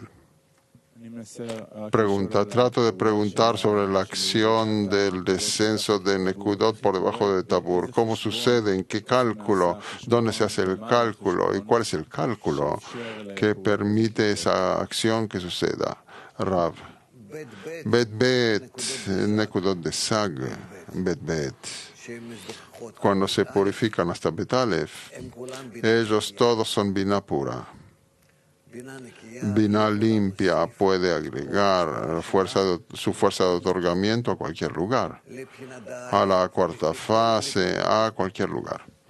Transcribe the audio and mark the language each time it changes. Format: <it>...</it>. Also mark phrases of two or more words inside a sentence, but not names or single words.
<es>Pregunta. Trato de preguntar sobre la acción del descenso de Nekudot por debajo de Tabur. ¿Cómo sucede? ¿En qué cálculo? ¿Dónde se hace el cálculo? ¿Y cuál es el cálculo que permite esa acción que suceda? Rav. Bet, Nekudot de Sag. Bet. Cuando se purifican hasta</es> <he>בית אלף,</he> <es>ellos todos son Binah pura. Binah limpia puede agregar su fuerza de otorgamiento a cualquier lugar, a la cuarta fase, a cualquier lugar.</es>